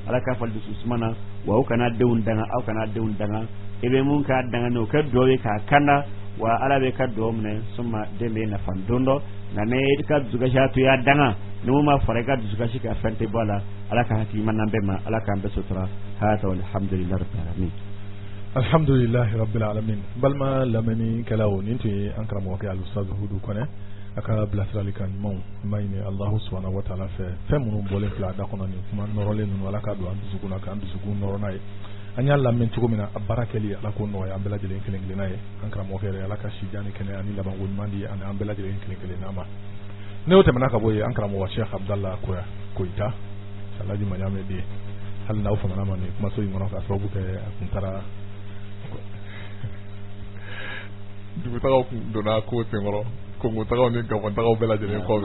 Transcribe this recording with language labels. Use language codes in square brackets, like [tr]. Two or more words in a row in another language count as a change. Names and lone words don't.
[bm] wa aw kana denw danga i bɛ mun k'a danga ni o kɛ dugawu ye k'a kanda wa ala bɛ ka dugawu minɛ suma den bɛ nafa don dɔ nka ne ka dusukasi to y'a danga ni mun ma fara i ka dusukasi ka fɛn tɛ bɔ a la ala ka hakiliman bɛɛ ma ala k'an bɛɛ sutura hata [ar] الحمد لله رب العالمين الحمد لله رب العالمين [bm] balma lamɛnni kɛlaw nin tun ye an karamɔgɔkɛ Al-Ustaz Hudu Kɔnɛ a ka bilasiralikan ɲumanw n b'a ɲini [ar] الله سبحانه وتعالى [bm] fɛ fɛn minnu bɔlen filɛ a da kɔnɔ nin kuma nɔrɔlen ninnu ala ka don an dusukun na k'an dusukun nɔrɔ n'a ye an y'a lamɛn cogo min na a baara kɛli ala k'o nɔgɔya an bɛɛ lajɛlen kelen kelenna ye an karamɔgɔkɛ yɛrɛ ala ka sijan ni kɛnɛya ni labanko ɲuman di ani an bɛɛ lajɛlen kelen kelenna ma ne y'o tɛmɛna ka bɔ yen an karamɔgɔ Sheikh Abdallah Koyita Alaji Maɲame de hali n'aw famana ma nin kumaso in kɔnɔ k'a sababu kɛ a kun taara dugutagaw kun donna ko senkɔrɔ kongotagaw ni gabɔntagaw bɛɛ lajɛlen kɔ bɛ